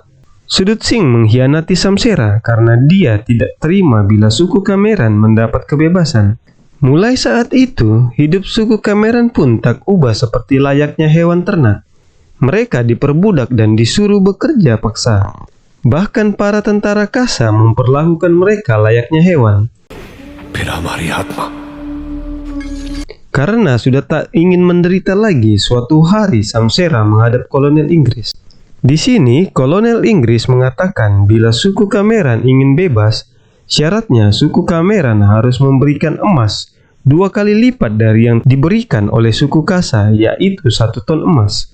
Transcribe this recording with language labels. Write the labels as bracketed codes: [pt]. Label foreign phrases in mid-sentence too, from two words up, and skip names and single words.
[id] Sudut Singh mengkhianati Samsera karena dia tidak terima bila suku Kameran mendapat kebebasan. Mulai saat itu, hidup suku Kameran pun tak ubah seperti layaknya hewan ternak. Mereka diperbudak dan disuruh bekerja paksa. Bahkan para tentara Kasa memperlakukan mereka layaknya hewan. [hi] फिर हमारी आत्मा [id] Karena sudah tak ingin menderita lagi, suatu hari Samsera menghadap kolonel Inggris. Di sini, kolonel Inggris mengatakan bila suku Cameron ingin bebas, syaratnya suku Cameron harus memberikan emas 2 kali lipat dari yang diberikan oleh suku Kasa, yaitu 1 ton emas.